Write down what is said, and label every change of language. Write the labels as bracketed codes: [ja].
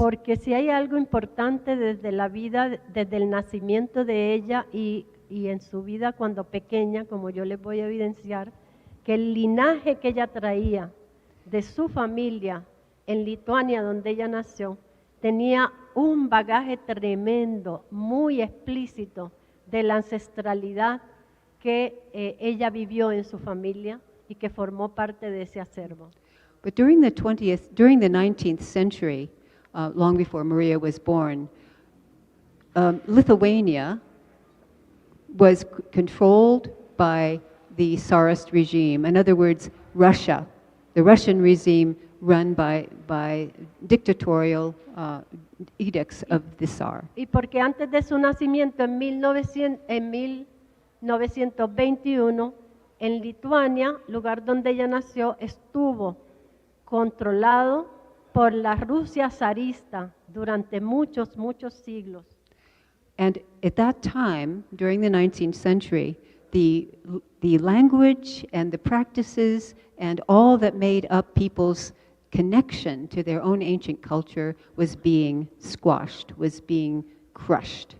[es] Porque si hay algo importante desde la vida, desde el nacimiento de ella y en su vida cuando pequeña, como yo les voy a evidenciar, que el linaje que ella traía de su familia en Lituania, donde ella nació, tenía un bagaje tremendo, muy explícito, de la ancestralidad que ella vivió en su familia y que formó parte de ese acervo. [en] But during the 19th century, long before Maria was born, Lithuania was controlled by the Tsarist regime. In other words, Russia, the Russian regime run by dictatorial edicts of the Tsar. [es] Y porque antes de su nacimiento en 1921, en Lituania, lugar donde ella nació, estuvo controlado por la Rusia zarista durante muchos siglos. [en] And at that time, during the 19th century, the language and the practices and all that made up people's connection to their own ancient culture was being squashed, was being crushed.